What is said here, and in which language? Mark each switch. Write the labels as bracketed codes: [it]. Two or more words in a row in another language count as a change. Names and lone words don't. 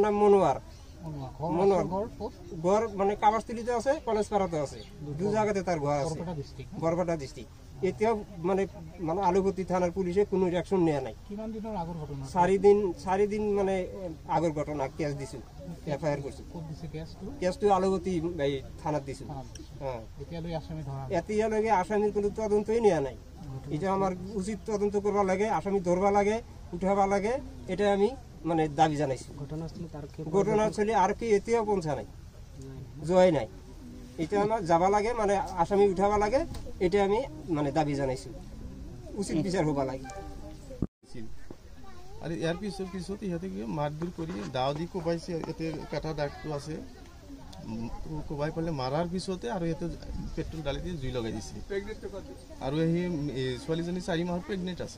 [bn] জামাইটার নাম মনোয়ার মনোয়ার ঘর মানে কাবারতলিতে আছে, কলেজ পাড়াতে আছে, দু জায়গাতে তার ঘর আছে, বরপেটা ডিস্ট্রিক্ট। এতেও মানে মানে আলুপতি থানার পুলিশে কোনো রিয়াকশন নেওয়া নাই। 4 দিন মানে আগের ঘটনা কেস দিছো, এফআইআর করছো, [as] কেসটো আলুপতি থানাত দিছো। [bn] হ্যাঁ, এতিয়ালৈকে আসামির কোনো তদন্তই নেওয়া নাই। এটা আমার উচিত তদন্ত করবা লাগে, আসামি ধরবা লাগে, উঠাবা লাগে, এটা আমি মানে দাবি জানাইছি। ঘটনাস্থলী আর কি এতিয়াও পৌঁছা নাই, যোৱাই নাই। এটা আমার যাবা লাগে, মানে আসামি উঠাবা লাগে, এটা আমি মানে দাবি জানাইছি। উচিত বিচার হবা লাগে। [as] আৰু ইয়াৰ পিছত ইহঁতে কি মাৰধৰ কৰি দাও দি কোবাইছে, ইয়াতে কাটা দাগটো আছে, কোবাই পেলাই মাৰাৰ পিছতে আৰু ইয়াতে পেট্ৰল ঢালি দি জুই লগাই দিছে। আৰু সেই ছোৱালীজনী 4 মাহৰ প্ৰেগনেণ্ট আছে।